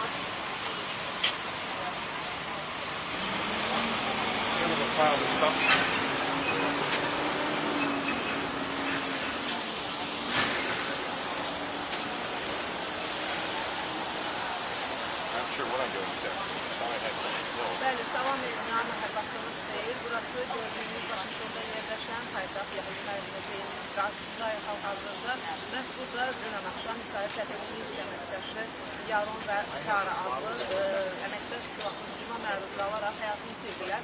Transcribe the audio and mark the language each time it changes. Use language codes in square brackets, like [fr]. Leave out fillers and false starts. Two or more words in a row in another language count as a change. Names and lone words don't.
[en] Kind of a pile of stuff. Sure what I'm doing this afternoon. I thought I had something to know. [az] Bəli, salam edirəm, vaxtınız xeyir. Burası gördüyünüz Vaşinqtonda yerləşən paytaxt Yəhudi Məclisinin qarşısındayıq hal-hazırda. Məhz burada dünən axşam İsrail Səfirliyi əməkdaşı Yaron və Sara adlı əməkdaş silahlı hücuma məruz qalaraq həyatını itirdilər.